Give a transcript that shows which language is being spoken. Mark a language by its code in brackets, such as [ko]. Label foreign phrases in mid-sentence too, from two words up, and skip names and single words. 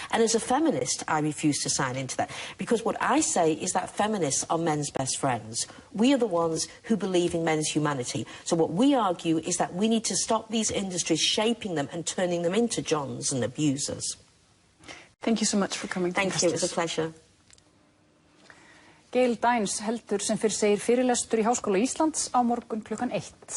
[en] And as a feminist, I refuse to sign into that. Because what I say is that feminists are men's best friends. We are the ones who believe in men's humanity. So what we argue is that we need to stop these industries shaping them and turning them into Johns and abusers. Thank you so much for coming. Thank you, it was a pleasure. [is] Gail Dines heldur sem fyrr segir fyrirlestur í Háskóla Íslands á morgun klukkan 1.